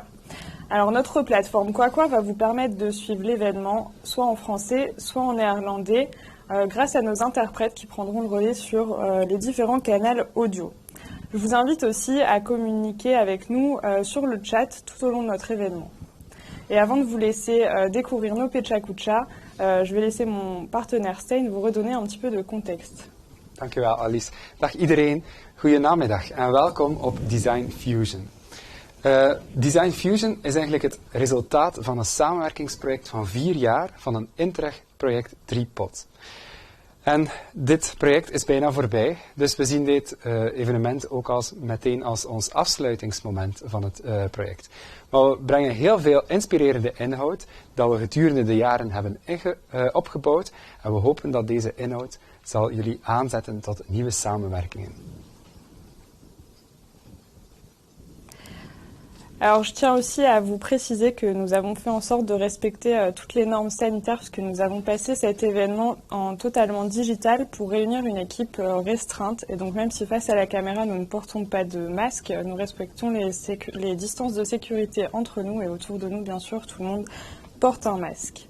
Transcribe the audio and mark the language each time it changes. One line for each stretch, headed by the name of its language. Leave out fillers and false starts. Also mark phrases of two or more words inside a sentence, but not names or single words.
French: Alors notre plateforme Quaqua va vous permettre de suivre l'événement soit en français, soit en néerlandais grâce à nos interprètes qui prendront le relais sur les différents canaux audio. Je vous invite aussi à communiquer avec nous sur le chat tout au long de notre événement. Et avant de vous laisser découvrir nos Pecha-Kucha, je vais laisser mon partenaire Stein vous redonner un petit peu de contexte.
Dutch: Dankjewel Alice. Dag iedereen, goedenamiddag en welkom op Design Fusion. Design Fusion is eigenlijk het resultaat van een samenwerkingsproject van 4 jaar van een Interreg-project Tripod. En dit project is bijna voorbij, dus we zien dit evenement ook meteen als ons afsluitingsmoment van het project. Maar we brengen heel veel inspirerende inhoud dat we gedurende de jaren hebben opgebouwd en we hopen dat deze inhoud zal jullie aanzetten tot nieuwe samenwerkingen.
French: Alors je tiens aussi à vous préciser que nous avons fait en sorte de respecter toutes les normes sanitaires puisque nous avons passé cet événement en totalement digital pour réunir une équipe restreinte. Et donc même si face à la caméra nous ne portons pas de masque, nous respectons les distances de sécurité entre nous et autour de nous bien sûr tout le monde porte un masque.